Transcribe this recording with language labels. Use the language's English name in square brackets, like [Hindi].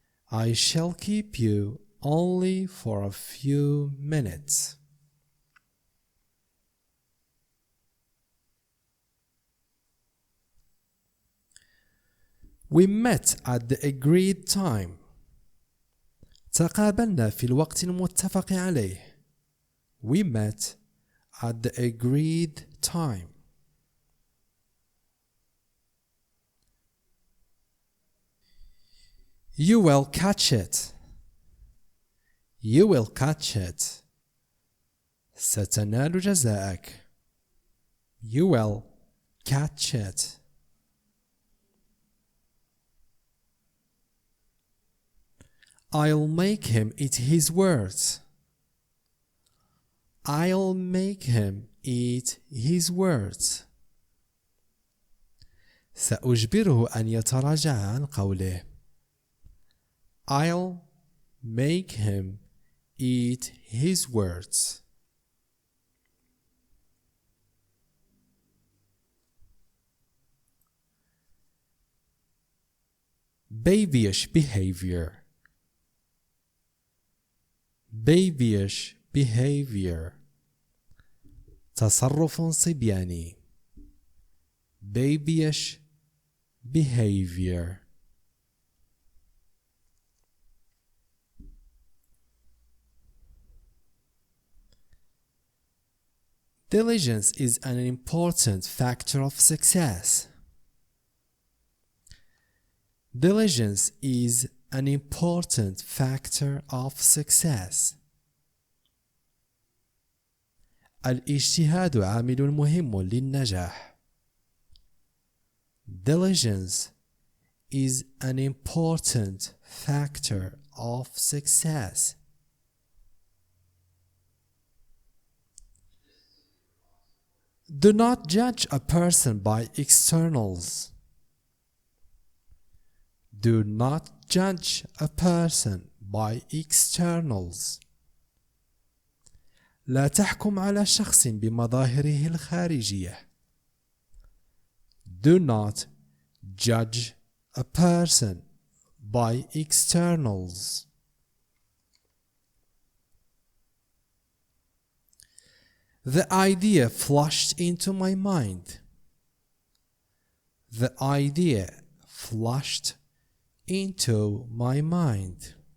[English] I shall keep you only for a few minutes. We met at the agreed time. [Arabic] تقابلنا في الوقت المتفق عليه. [English] We met at the agreed time. You will catch it. You will catch it. [Arabic] ستنال جزاءك. [English] You will catch it. I'll make him eat his words. I'll make him eat his words. [Arabic] سأجبره أن يتراجع عن قوله. [English] I'll make him eat his words. Babyish behavior. Babyish behavior. [Arabic] تصرف صبياني. [English] Babyish behavior. Diligence is an important factor of success. Diligence is an important factor of success. [Arabic] الاجتهاد عامل مهم للنجاح. [English] Diligence is an important factor of success. Do not judge a person by externals. Do not judge a person by externals. [Arabic] لا تحكم على شخص بمظاهره الخارجية. [English] Do not judge a person by externals. The idea flashed into my mind. The idea flashed into my mind.